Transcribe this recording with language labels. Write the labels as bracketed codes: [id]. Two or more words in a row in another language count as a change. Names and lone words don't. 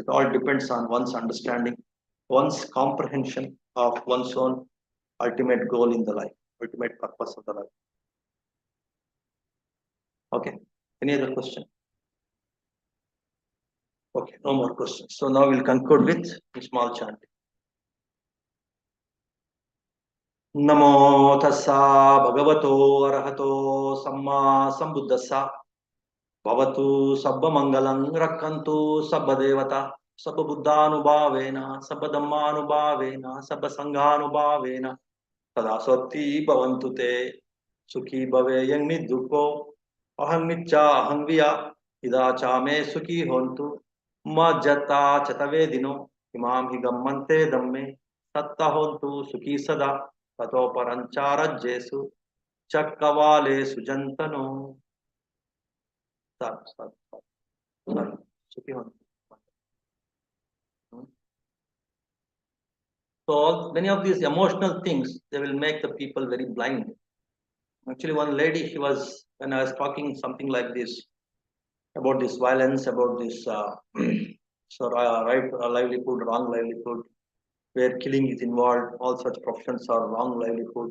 [en] It all depends on one's understanding, one's comprehension of one's own ultimate goal in the life, ultimate purpose of the life. Okay. Any other question? Okay, no more questions. So now we'll conclude with a small chant. [pi] नमो तस्सा भगवतो अरहतो सम्मा सम्बुद्धस्सा भवतु सर्वमङ्गलं रक्षन्तु सर्वदेवता सर्वबुद्धानुभावेन सर्वधम्मानुभावेन सर्वसङ्घानुभावेन सदा स्वस्ति भवन्तु ते सुखी भवेयं निर्दुःखो अहं निच्चा अहं विया इदा च मे सुखी होन्तु मज्जता च तवेदिनो इमां हि गम्मन्ते धम्मे सत्ता होन्तु सुखी सदा ततो परञ्चारज्येषु चक्रवालेषु जन्तनो सत् सत् सत् सत् सुखी होन्तु. [en] So many of these emotional things, they will make the people very blind. Actually, one lady, she was, when I was talking something like this, about this violence, about this so right livelihood, wrong livelihood, where killing is involved, all such professions are wrong livelihood.